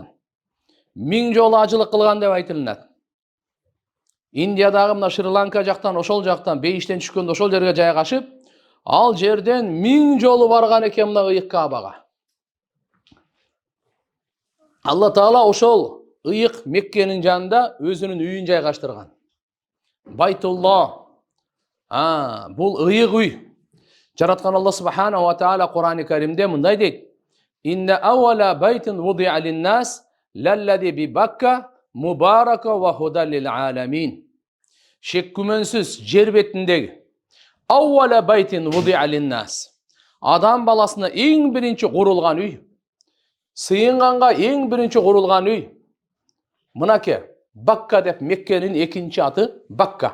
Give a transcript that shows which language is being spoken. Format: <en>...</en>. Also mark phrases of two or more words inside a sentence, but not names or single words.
<ky>1000 жолу ажылык кылган деп айтылат. Индиядагы мына Шри-Ланка жактан, ошол жактан бейиштен түшкөндө ошол жерге жайгашып, ал жерден 1000 жолу барган экен мына ыйык Каабага. Алла Таала ошол ыйык Меккенин жанында өзүнүн үйүн жайгаштырган. Байтулла. Бул ыйык үй. Жараткан Алла</ky> <ar>سبحانه وتعالى</ar> <ky>Кур'ан-ы Каримде мындай дейт:</ky> <ar>"إن أول بيت وضع للناس للذي ببكة مباركا وهدى للعالمين."</ar> <ky>Шек күмөнсүз жер бетиндеги</ky> <ar>أول بيت وضع للناس.</ar> <ky>Адам баласына эң биринчи курулган үй. Сыйынганга эң биринчи курулган үй. Мынаке Бакка деп Меккенин экинчи аты Бакка.</ky>